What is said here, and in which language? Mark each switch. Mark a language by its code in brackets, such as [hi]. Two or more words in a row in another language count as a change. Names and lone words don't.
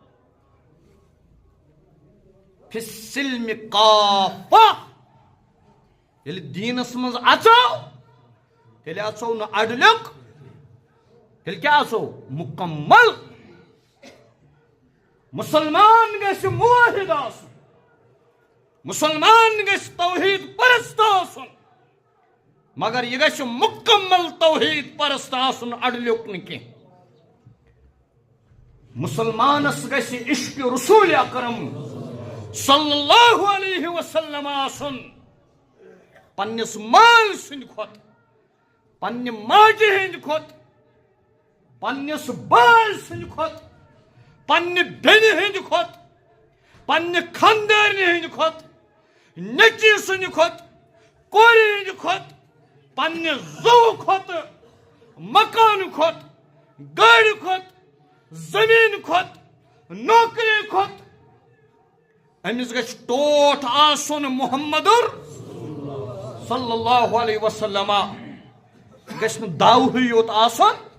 [ar] فی السلم کافہ [ks] ییٚلہِ دیٖنس منٛز اژو تیٚلہِ اژو نہٕ اڑلیُک تیٚلہِ کیٛاہ اژو مکمل مسلمان گژھِ موحد آسن مسلمان گژھِ توحید پرست آسن مگر یہ گژھِ مکمل توحید پرست آسن اڑلیُک نہٕ کینٛہہ مسلمانس گژھِ عشق رسول اکرم [ar] صلی اللہ علیہ وسلم [ks] آسن پننس مال سند کھۄتہٕ پننہِ ماجہِ ہٕنٛدِ کھۄتہٕ پننس باے سند کھۄتہٕ پننہِ بیٚنہِ ہٕنٛدِ کھۄتہٕ پننہِ خاندارنہِ ہٕنٛدِ کھۄتہٕ نیٚچی سٕنٛدِ کھۄتہٕ کورِ ہٕنٛدِ کھۄتہٕ پننہِ زوٚو کھۄتہٕ مکانہٕ کھۄتہٕ گاڑِ کھۄتہٕ زمیٖن کھۄتہٕ نوکری کھۄتہٕ أمِس گژھِ ٹوٹھ آسُن محمدُر [ar] صلی اللہ علیہ وسلم [ks] گژھِ نہٕ داوہٕے یوت آسُن